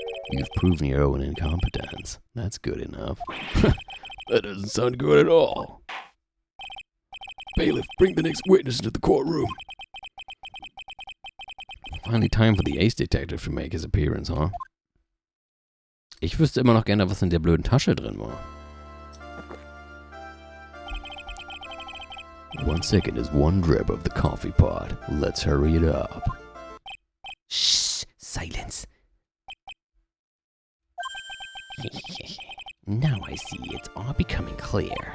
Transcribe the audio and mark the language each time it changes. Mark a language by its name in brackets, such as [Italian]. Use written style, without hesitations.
[English] You've proven your own incompetence. That's good enough. That doesn't sound good at all. Bailiff, bring the next witness into the courtroom. Finally time for the Ace Detective to make his appearance, huh? [German] Ich wüsste immer noch gerne, was in der blöden Tasche drin war. [English] 1 second is 1 drip of the coffee pot. Let's hurry it up. Shh! Silence! Now I see it's all becoming clear.